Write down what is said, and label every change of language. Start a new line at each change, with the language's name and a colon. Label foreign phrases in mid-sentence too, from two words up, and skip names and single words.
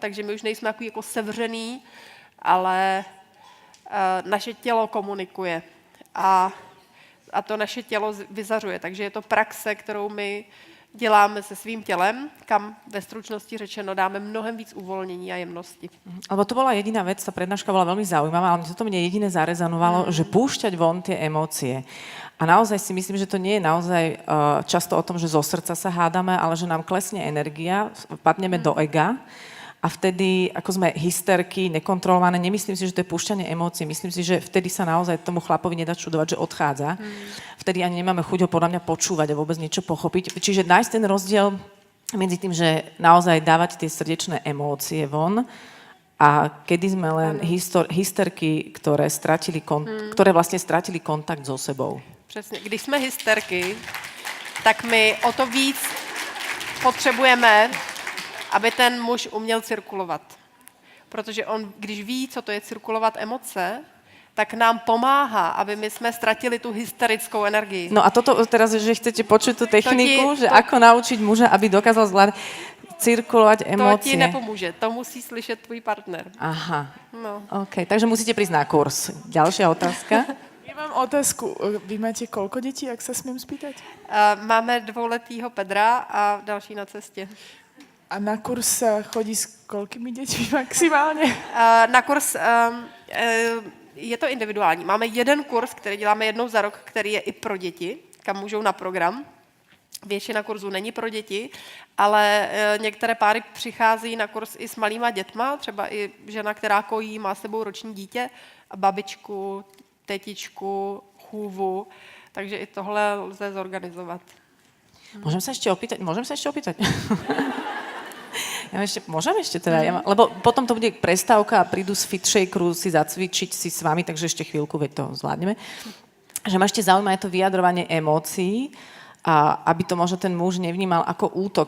Czech: Takže my už nejsme takový jako sevřený, ale naše tělo komunikuje a to naše tělo vyzařuje. Takže je to praxe, kterou my děláme se svým tělem, kam ve stručnosti řečeno dáme mnohem víc uvolnění a jemnosti.
Slovak: Lebo to bola jediná vec, tá prednáška bola veľmi zaujímavá, ale toto mne jediné zarezanovalo, že púšťať von tie emócie. A naozaj si myslím, že to nie je naozaj často o tom, že zo srdca sa hádame, ale že nám klesne energia, padneme do ega a vtedy, ako sme hysterky, nekontrolované, nemyslím si, že to je púšťanie emócií, myslím si, že vtedy sa naozaj tomu chlapovi nedá čudovať, že odchádza. Vtedy ani nemáme chuť ho podľa mňa počúvať a vôbec niečo pochopiť. Čiže nájsť ten rozdiel medzi tým, že naozaj dávať tie srdečné emócie von a kedy sme len hysterky, ktoré vlastne stratili kontakt so sebou.
Czech: Přesně. Když jsme hysterky, tak my o to víc potřebujeme, aby ten muž uměl cirkulovat. Protože on, když ví, co to je cirkulovat emoce, tak nám pomáhá, aby my jsme ztratili tu hysterickou energii.
Slovak: No a toto teraz, že chcete počuť tú techniku, že ako naučiť muža, aby dokázal zvládať cirkulovať
Czech: To
Slovak: emócie.
Czech: ti nepomůže, to musí slyšet tvůj partner. Aha, No.
Slovak: OK, takže musíte prísť na kurz. Ďalšia otázka. Ja mám otázku. Vy máte koľko detí, ak sa smiem spýtať?
Czech: Máme 2letýho Pedra a další na cestě. A na kurz sa chodí s koľkými deťmi maximálne? Na kurz je to individuální. Máme jeden kurz, který děláme jednou za rok, který je i pro děti, kam můžou na program. Většina kurzů není pro děti, ale některé páry přichází na kurz i s malýma dětma, třeba i žena, která kojí, má s sebou roční dítě, a babičku, tetičku, chůvu, takže i tohle lze zorganizovat.
Slovak: Môžem sa ešte opýtať? Môžem ešte teda, lebo potom to bude prestávka a prídu z Fit Shakeru si zacvičiť si s vami, takže ešte chvíľku, veď to zvládneme. Že ma ešte zaujíma je to vyjadrovanie emócií, a aby to možno ten muž nevnímal ako útok.